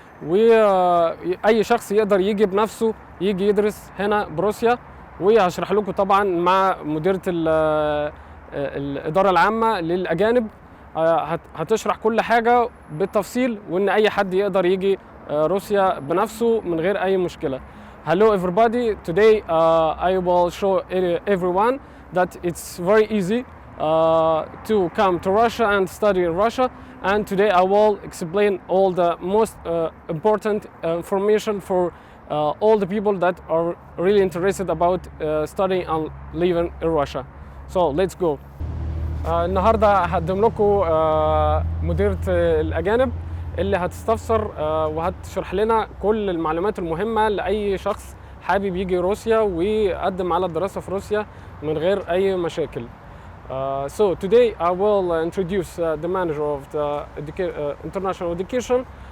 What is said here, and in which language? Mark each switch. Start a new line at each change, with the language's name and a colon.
Arabic: واي شخص يقدر يجي بنفسه يجي يدرس هنا بروسيا. وهشرح لكم طبعا مع مديرة الإدارة العامة للأجانب، هتشرح كل حاجة بالتفصيل، وإن أي حد يقدر يجي روسيا بنفسه من غير أي مشكلة.
English: Hello everybody, today I will show everyone that it's very easy to come to Russia and study in Russia. And today I will explain all the most important information for all the people that are really interested about studying and living in Russia. So let's go.
Arabic: النهارده هقدم لكم مديرة الأجانب اللي هتستفسر وهتشرح لنا كل المعلومات المهمة لأي شخص حابب يجي روسيا ويقدم على الدراسة في روسيا من غير أي مشاكل.
English: So today I will introduce the manager of the international education.